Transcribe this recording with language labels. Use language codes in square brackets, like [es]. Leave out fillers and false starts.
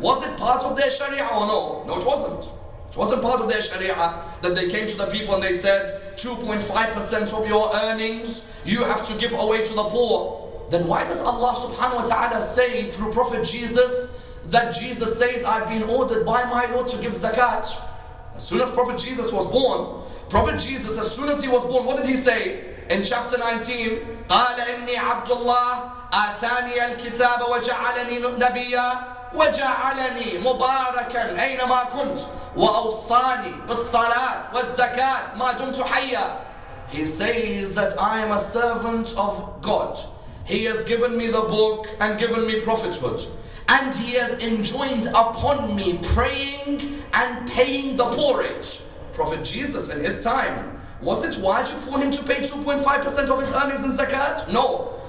[en] Was it part of their sharia or no? No, it wasn't. It wasn't part of their sharia that they came to the people and they said 2.5% of your earnings you have to give away to the poor. Then why does Allah subhanahu wa ta'ala say through Prophet Jesus that Jesus says, I've been ordered by my Lord to give zakat? As soon as Prophet Jesus was born, Prophet Jesus, as soon as he was born, what did he say? In chapter 19, [ar] قال إني عبد الله آتاني الكتاب وجعلني نبيا وجعلني مباركا أينما كنت وأوصاني بالصلاة والزكاة ما دمت حيا. [en] He says that I am a servant of God. He has given me the book and given me prophethood. And he has enjoined upon me praying and paying the poor rate. Prophet Jesus in his time, was it wajib for him to pay 2.5% of his earnings in zakat? No.